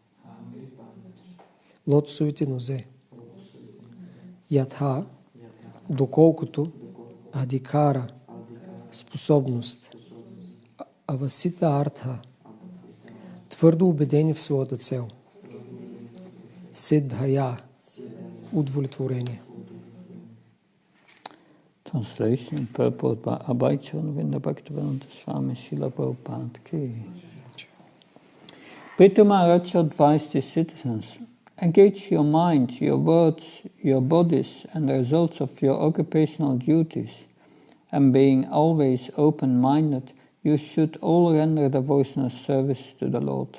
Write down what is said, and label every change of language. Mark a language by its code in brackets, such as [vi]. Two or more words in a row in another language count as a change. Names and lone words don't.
[bg] лотосовите нозе, Ятха, доколкото, Адикара, способност, [sa] अवसित अर्थ, [bg] твърдо убедени в своята цел, Сиддхая, удовлетворение. [en] Translation purport by Abhaichon Vinda Bhaktivedanta Swami Srila Prabhupada Ki. Prithu Maharaj advised his citizens, engage your mind, your words, your bodies, and the results of your occupational duties, and being always open-minded, you should all render devotional service to the Lord.